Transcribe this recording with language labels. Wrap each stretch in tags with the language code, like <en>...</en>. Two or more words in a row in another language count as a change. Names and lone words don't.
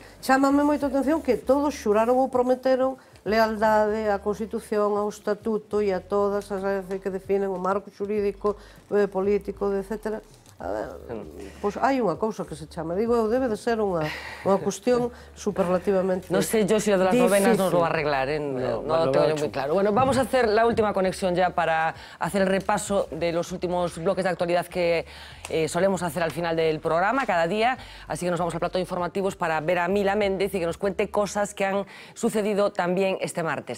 <gl>Chámame moito a atención que todos xuraron ou prometeron lealdade á Constitución, ao Estatuto e a todas as que definen o marco xurídico, político, etc. Pois hai unha cousa que se chama, digo eu, debe de ser unha cuestión superlativamente</gl> <es>difícil.</es> <gl>Non sei</gl> <es>yo se o de las novenas nos lo va a arreglar, no lo tengo yo muy claro. Bueno, vamos a hacer la última conexión ya para hacer el repaso de los últimos bloques de actualidad que solemos hacer al final del programa cada día, así que nos vamos al plato de informativos para ver a Mila Méndez y que nos cuente cosas que han sucedido también este martes.</es>